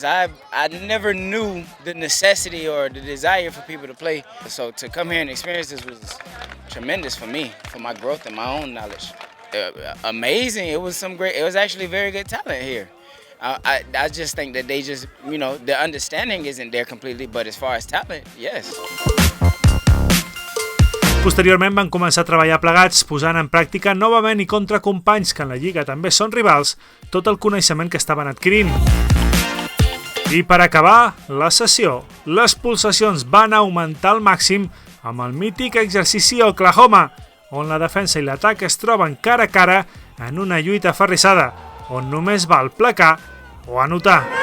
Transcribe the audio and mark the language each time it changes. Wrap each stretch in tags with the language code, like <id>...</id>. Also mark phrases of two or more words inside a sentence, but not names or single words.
<en>I never knew the necessity or the desire for people to play, so to come here and experience this was tremendous for me, for my growth and my own knowledge. Amazing. It was actually very good talent here. I just think that they just, the understanding isn't there completely, but as far as talent, yes.</en> <ca>Posteriorment van començar a treballar plegats, posant en pràctica novament i contra companys que en la Lliga també són rivals, tot el coneixement que estaven adquirint. I per acabar la sessió, les pulsacions van augmentar al màxim amb el mític exercici a Oklahoma, on la defensa i l'atac es troben cara a cara en una lluita aferrissada, on només val placar o anotar.</ca>